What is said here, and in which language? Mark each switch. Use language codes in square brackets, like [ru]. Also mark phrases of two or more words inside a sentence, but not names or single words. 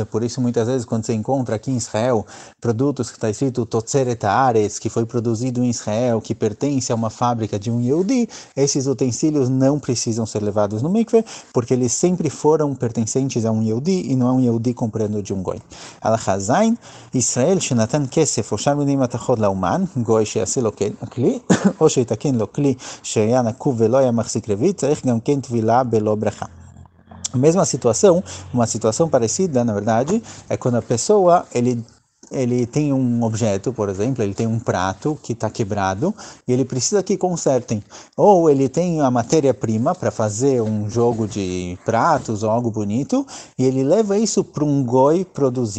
[pt] Por isso, muitas vezes, quando você encontra aqui em Israel produtos que está escrito [he] תוצרת הארץ, [pt] que foi produzido em Israel, que pertence a uma fábrica de um Yehudi, esses utensílios não precisam ser levados no mikveh, porque eles sempre foram pertencentes a um Yehudi e não a um Yehudi comprando de um goi. [he] הלכה ז, Israel שנתן כסף או שאר מיני מתכות לאומן, גוי שיעשה לו כלי, או שיתקן לו כלי שהיה נקוב ולא היה מחזיק רביעית, צריך גם כן טבילה בלא ברכה. [pt] A mesma situação, uma situação parecida, na verdade, é quando a pessoa, ele tem um objeto, por exemplo, ele tem um prato que está quebrado e ele precisa que consertem. Ou ele tem a matéria-prima para fazer um jogo de pratos ou algo bonito e ele leva isso para um goi produzir.